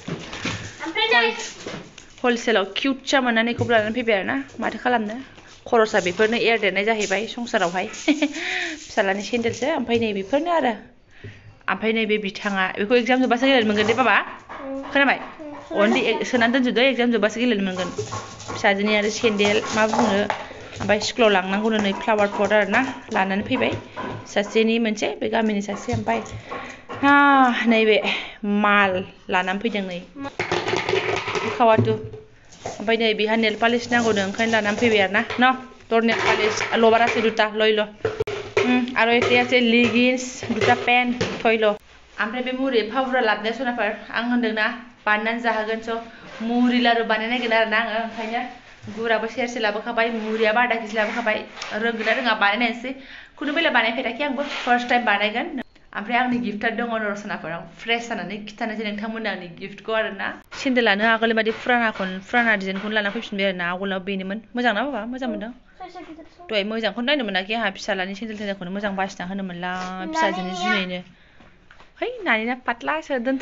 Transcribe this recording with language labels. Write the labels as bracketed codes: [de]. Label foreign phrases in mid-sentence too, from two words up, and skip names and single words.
[brx] हलसेलाव किउटसा मोननानै बेखौबो लानानै फैबाय आरोना माथो खालामनो खरसा बेफोरनो एरदेरनाय जाहैबाय संसारावहाय फिसालानि सेन्देलसो ओमफ्राय नै बेफोरनो आरो ओमफ्राय नैबे बिथाङा बेखौ एगजाम जोब्बासो गेलेनो मोनगोन दे बाबा खोनाबाय अनलि सोनानै दोनजोबदो एगजाम जोब्बासो गेलेनो मोनगोन फिसाजोनि आरो सेन्देल मा बुंनो ओमफ्राय स्कुलाव लांनांगौनो नै [en] flower pot [brx] आरोना लानानै फैबाय सासेनि मोनसे बे गामिनि सासे ओमफ्राय नैबे माल लानानै फैदों नै खावाथु ओमफ्राय नै बेहा नेल पालिस नांगौनो ओंखायनो लानानै फैबाय आरोना [as] তোর নেল পালিশ লোবার আছে দুটা লইল আর এতে আছে লিগিন্স দুটা প্যান্ট থইল [brx] ओमफ्राय बे मुरि फावुरा लाबोनाया सोनाफोर आं होनदोंना बानायनानै जाहोगोन स' मुरि लारु बानायनायगोन आरोना आङो ओंखायनो गुराबो सेरसे लाबोखाबाय मुरियाबो आधा केजि लाबोखाबाय रोंगोन ना रोङा बानायनायनोसै खुनु बेलायाव बानायफेराखै आंबो [en] first time [brx] बानायगोन ओमफ्राय आंनि गिफ्टआ दङ र' सोनाफोर आं फ्रेस जानानै खिथानोसै नोंथांमोननो आंनि गिफ्टखौ आरोना सेन्देलानो आगोलनि बायदि फुराना डिजाइनखौनो लाना फैफिनबाय आरोना आवगोलाव बेनोमोन मोजां ना बाबा मोजां मोनदों दहाय मोजांखौनो नायनो मोनाखै आंहा फिसालानि सेन्देलखौनो मोजां बासिना होनो मोनला फिसाजोनि जुनैनो है नानिना पातलासो दोनथ'